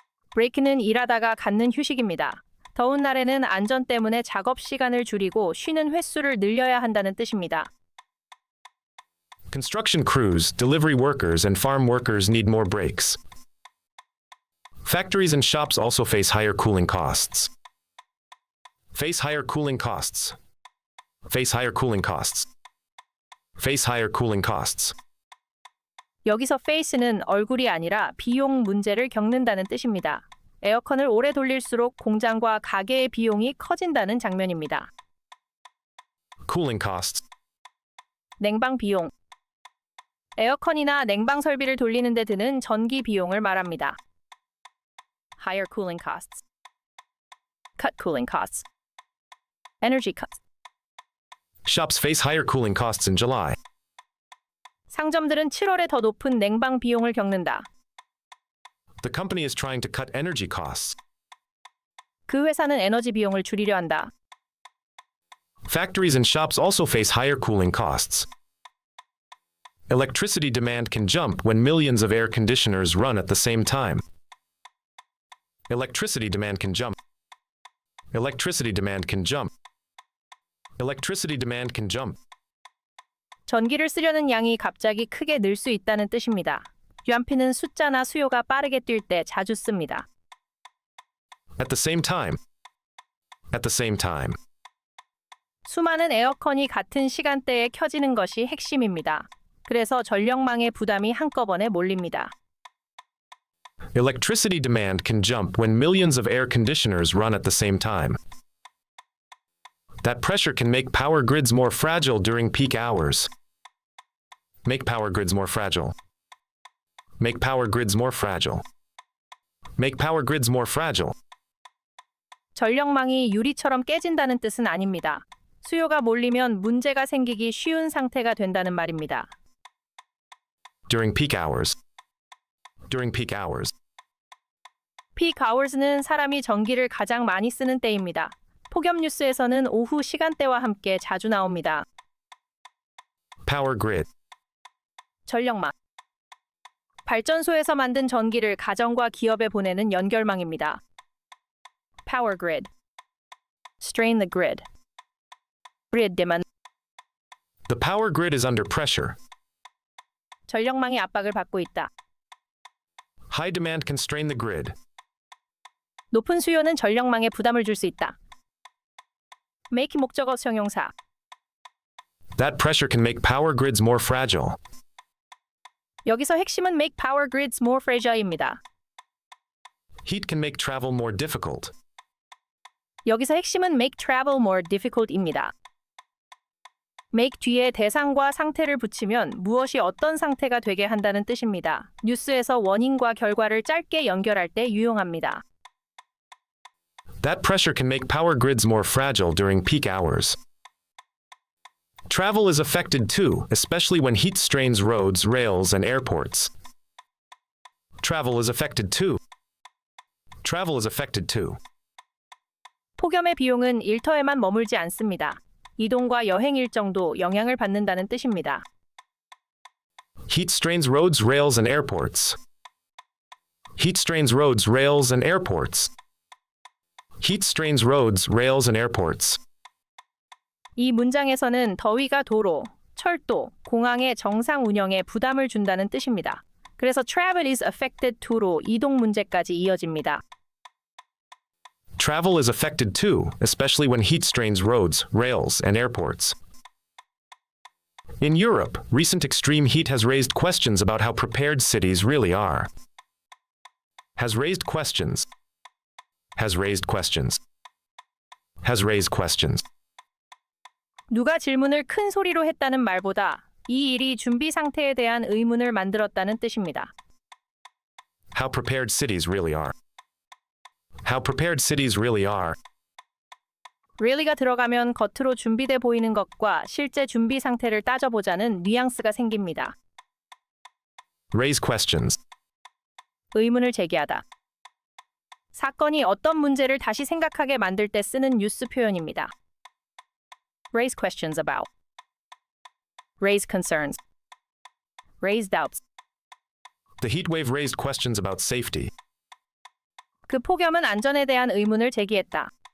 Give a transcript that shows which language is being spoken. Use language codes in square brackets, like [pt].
[ko] 브레이크는 일하다가 갖는 휴식입니다. 더운 날에는 안전 때문에 작업 시간을 줄이고 쉬는 횟수를 늘려야 한다는 뜻입니다. [en] Construction crews, delivery workers, and farm workers need more breaks. Factories and shops also face higher cooling costs. Face higher cooling costs. Face higher cooling costs. Face higher cooling costs. [ko] 여기서 face는 얼굴이 아니라 비용 문제를 겪는다는 뜻입니다. 에어컨을 오래 돌릴수록 공장과 가게의 비용이 커진다는 장면입니다. [en] Cooling costs. [ko] 냉방 비용. 에어컨이나 냉방 설비를 돌리는 데 드는 전기 비용을 말합니다. [en] Higher cooling costs. Cut cooling costs. Energy cuts. Shops face higher cooling costs in July. [ko] 상점들은 7월에 더 높은 냉방 비용을 겪는다. [en] The company is trying to cut energy costs. [ko] 그 회사는 에너지 비용을 줄이려 한다. [en] Factories and shops also face higher cooling costs. Electricity demand can jump when millions of air conditioners run at the same time. Electricity demand can jump. Electricity demand can jump. Electricity demand can jump. [ko] 전기를 쓰려는 양이 갑자기 크게 늘 수 있다는 뜻입니다. 유한피는 숫자나 수요가 빠르게 뛸 때 자주 씁니다. [en] At the same time. At the same time. [ko] 수많은 에어컨이 같은 시간대에 켜지는 것이 핵심입니다. 그래서 전력망의 부담이 한꺼번에 몰립니다. [en] Electricity demand can jump when millions of air conditioners run at the same time. That pressure can make power grids more fragile during peak hours. Make power grids more fragile. Make power grids more fragile. Make power grids more fragile. [ko] 전력망이 유리처럼 깨진다는 뜻은 아닙니다. 수요가 몰리면 문제가 생기기 쉬운 상태가 된다는 말입니다. [en] During peak hours. During peak hours. [ko] peak hours는 사람이 전기를 가장 많이 쓰는 때입니다. 폭염 뉴스에서는 오후 시간대와 함께 자주 나옵니다. [en] Power grid. [ko] 전력망. 발전소에서 만든 전기를 가정과 기업에 보내는 연결망입니다. [en] Power grid. Strain the grid. grid demand. The power grid is under pressure. [ko] 전력망이 압박을 받고 있다. [en] High demand can strain the grid. [ko] 높은 수요는 전력망에 부담을 줄 수 있다. make 목적어 형용사. [en] That pressure can make power grids more fragile. [ko] 여기서 핵심은 [en] make power grids more fragile [ko] 입니다. [en] Heat can make travel more difficult. [ko] 여기서 핵심은 [en] make travel more difficult [ko] 입니다. make 뒤에 대상과 상태를 붙이면 무엇이 어떤 상태가 되게 한다는 뜻입니다. 뉴스에서 원인과 결과를 짧게 연결할 때 유용합니다. [en] That pressure can make power grids more fragile during peak hours. Travel is affected too, especially when heat strains roads, rails, and airports. Travel is affected too. Travel is affected too. [ko] 폭염의 비용은 일터에만 머물지 않습니다. 이동과 여행 일정도 영향을 받는다는 뜻입니다. [en] Heat strains roads, rails, and airports. Heat strains roads, rails, and airports. Heat strains roads, rails, and airports. [ko] 이 문장에서는 더위가 도로, 철도, 공항의 정상 운영에 부담을 준다는 뜻입니다. 그래서 [en] travel is affected to [ko] 로 이동 문제까지 이어집니다. [en] Travel is affected too, especially when heat strains roads, rails, and airports. In Europe, recent extreme heat has raised questions about how prepared cities really are. Has raised questions. Has raised questions. Has raised questions. [ko] 누가 질문을 큰 소리로 했다는 말보다 이 일이 준비 상태에 대한 의문을 만들었다는 뜻입니다. [en] How prepared cities really are. How prepared cities really are. [ko] really가 들어가면 겉으로 준비돼 보이는 것과 실제 준비 상태를 따져보자는 뉘앙스가 생깁니다. [en] Raise questions. [ko] 의문을 제기하다. 사건이 어떤 문제를 다시 생각하게 만들 때 쓰는 뉴스 표현입니다. [en] raise questions about. raise concerns. raise doubts. The heat wave raised questions about safety. [ko] 그 폭염은 안전에 대한 의문을 제기했다.